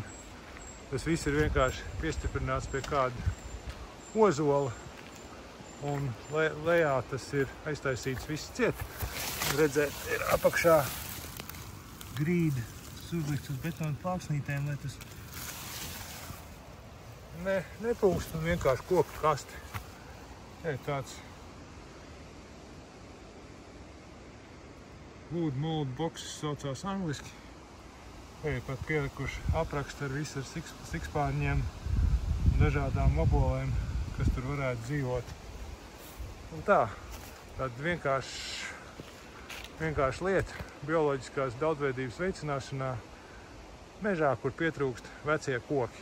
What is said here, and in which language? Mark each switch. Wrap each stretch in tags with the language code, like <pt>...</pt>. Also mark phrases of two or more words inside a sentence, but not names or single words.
<lv>Tas viss ir vienkārši piestiprināts pie kāda ozola, un lejā tas ir aiztaisīts viss ciet. Redzēt, ir apakšā grīda uzlikts uz betona plāksnītēm, lai tas nepūkst, un vienkārši koku kasti. Tāds</lv> <en>wood mold boxes</en> <lv>saucās angliski. Pat pielikuši aprakstu ar visu ar sikspārņiem un dažādām obolēm, kas tur varētu dzīvot. Un tāda vienkārši lieta bioloģiskās daudzveidības veicināšanā mežā, kur pietrūkst vecie koki.</lv>